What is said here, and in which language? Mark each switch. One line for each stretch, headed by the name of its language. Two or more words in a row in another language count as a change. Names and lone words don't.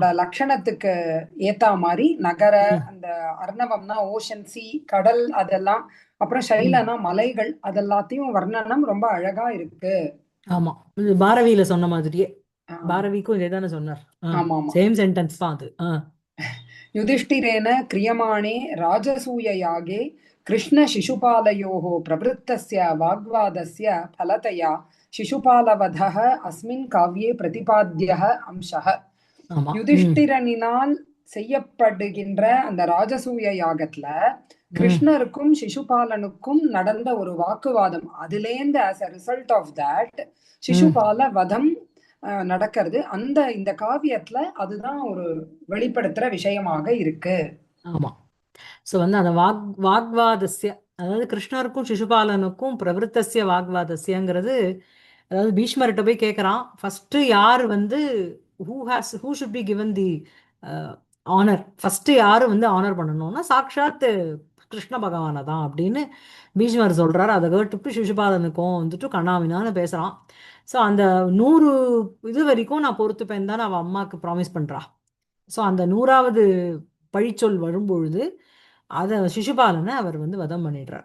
Tamil: காவியத்தோட லட்சணத்துக்கு ஏத்தா மாதிரி நகர, ம். அந்த அர்ணவம்னா ஓஷன் சி கடல் அதெல்லாம், அப்புறம் ம். சைலனா மலைகள், அதெல்லாத்தையும் வர்ணனம் ரொம்ப அழகா இருக்கு. ஆமா. இது பாரதியில சொன்ன மாதிரியே. ஆஹ் பாரதிக்கும் இதே தானே சொன்னார். ஆ, ஆமா ஆமா.
English: same sentence
Tamil: தான் அது. ஆ.
Sanskrit: युधिष्ठिरेण क्रियमाणे राजसूययागे कृष्णशिशुपालयोः प्रवृत्तस्य वाग्वादस्य फलतया शिशुपालवधः अस्मिन् काव्ये प्रतिपाद्यः अंशः.
Tamil: ஆமா. ம். யுதிஷ்டிரனினால் செய்யப்படுகின்ற அந்த ராஜசூய யாகத்துல ம். கிருஷ்ணருக்கும் சிசுபாலனுக்கும் நடந்த ஒரு வாக்குவாதம், அதுலேருந்து
English: as a result of that
Tamil: ம். சிசுபால வதம் நடக்கிறது. அந்த இந்த காவியத்துல அதுதான் ஒரு வெளிப்படுத்துற விஷயமாக இருக்கு. ஆமா. ஸோ வந்து அந்த வாக்வாதஸ்ய, அதாவது கிருஷ்ணருக்கும் சிசுபாலனுக்கும் பிரவருத்தஸ்ய வாக்வாதஸ்யங்கிறது, அதாவது பீஷ்மர்கிட்ட போய் கேட்குறான், ஃபர்ஸ்ட் யார் வந்து
English: who should be given the honor,
Tamil: ஃபர்ஸ்ட் யாரு வந்து ஆனர் பண்ணணும்னா சாக்ஷாத் கிருஷ்ண பகவானை தான் அப்படின்னு பீஷ்மர் சொல்றாரு. அதை கேட்டுட்டு சிசுபாலனுக்கும் வந்துட்டு கண்ணாவினான்னு பேசுறான். ஸோ அந்த 100 இது வரைக்கும் நான் பொறுத்துப்பேன் தான் அவன் அம்மாவுக்கு ப்ராமிஸ் பண்றா. ஸோ அந்த 100வது பழிச்சொல் வரும்பொழுது அத சிசுபாலனை அவர் வந்து வதம் பண்ணிடுறார்.